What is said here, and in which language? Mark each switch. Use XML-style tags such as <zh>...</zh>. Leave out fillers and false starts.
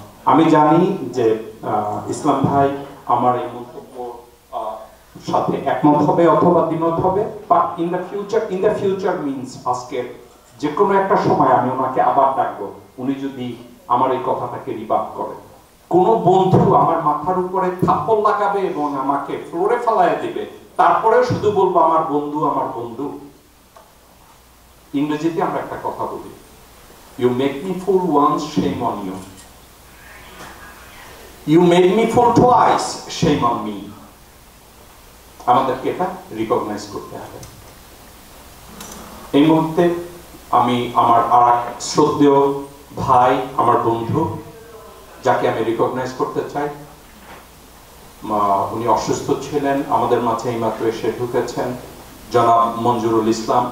<bn>আমি জানি যে ইসলাম ভাই আমার এই মন্তব্য সাথে একমত হবে অথবা দ্বিমত হবে,</bn> <en>but in the future means</en> <bn>আজকে যে কোনো একটা সময় আমি ওনাকে আবার ডাকবো, উনি যদি আমার এই কথাটাকে রিবাদ করে। কোন বন্ধু আমার মাথার উপরে থাপ্পড় লাগাবে এবং আমাকে ফ্লোরে ফেলায় দিবে, তারপরেও শুধু বলবো আমার বন্ধু আমার বন্ধু। ইংরেজিতে আমরা একটা কথা বলি,</bn> <en>You make me fool once, shame on you. You made me fool twice, shame on me.</en> <bn>আমাদেরকে এটা রিকগনাইজ করতে হবে। এই মুহূর্তে আমি আমার আরেক শ্রদ্ধেয় ভাই, আমার বন্ধু, যাকে আমি রিকগনাইজ করতে চাই, উনি অসুস্থ ছিলেন, আমাদের মাঝে এইমাত্র এসে ঢুকেছেন, জনাব মঞ্জুরুল ইসলাম।</bn>